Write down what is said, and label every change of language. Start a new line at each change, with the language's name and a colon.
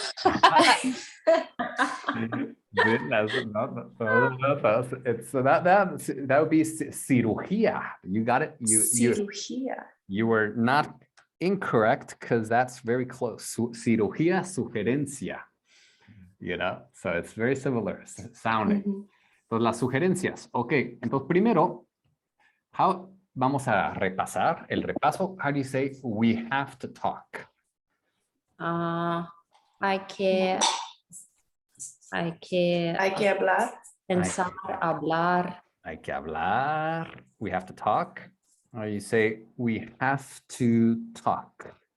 English: So that would be cirugía. You got it.
Spanish: Cirugía.
English: You were not incorrect because that's very close.
Spanish: Cirugía, sugerencia.
English: You know, so it's very similar sounding. Mhm.
Spanish: Entonces, las sugerencias. Ok, entonces primero, vamos a repasar el repaso.
English: How do you say we have to talk?
Spanish: Hay que Hay que hablar. pensar, hablar. Hay que hablar.
English: We have to talk. Or you say we have to talk.